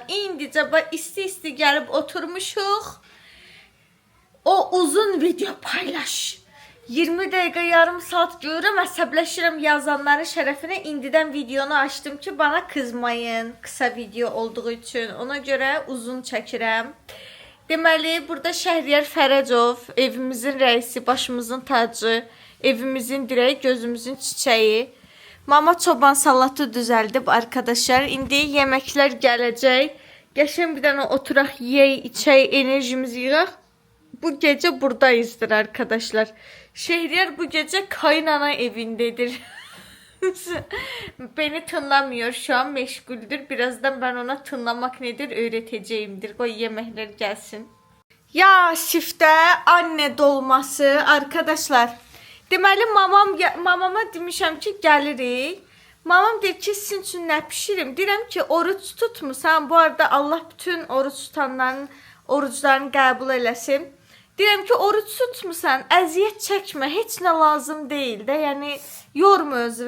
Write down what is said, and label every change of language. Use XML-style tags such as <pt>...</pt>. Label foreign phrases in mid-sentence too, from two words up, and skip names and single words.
<az>İndicə isti gelip oturmuşuq. O uzun video paylaş. 20 dakika yarım saat görürüm, əsəbləşirəm yazanların şərəfinə. İndidən videonu açdım ki,</az> <tr>bana kızmayın kısa video olduğu için.</tr> <az>Ona göre uzun çəkirəm. Deməli, burada Şəhriyar Fərəcov, evimizin rəisi, başımızın tacı,</az> <tr>evimizin direği, gözümüzün çiçeği.</tr> <az>Mama çoban salatı düzəldib arkadaşlar. İndi yeməklər gələcək. Qəşəng bir dənə oturaq, yeyək, içək, enerjimizi yığaq.</az> <tr>Bu gece buradayızdır arkadaşlar. Şehriyar bu gece kaynana evindedir. Beni tınlamıyor şu an, meşguldür. Birazdan ben ona tınlamak nedir öğreteceğimdir. Koy yemekler gelsin. Ya sifte anne dolması arkadaşlar.</tr> <az>Deməli mamama demişəm ki gəlirik. Mamam deyir ki sizin üçün nə pişirim? Deyirəm ki oruç tutmusan. Bu arada Allah bütün oruç tutanların oruçlarını qəbul eləsin. Deyirəm ki oruç tutmusan, əziyyət çəkmə, heç nə lazım deyil də, yəni yorma özünü.</az>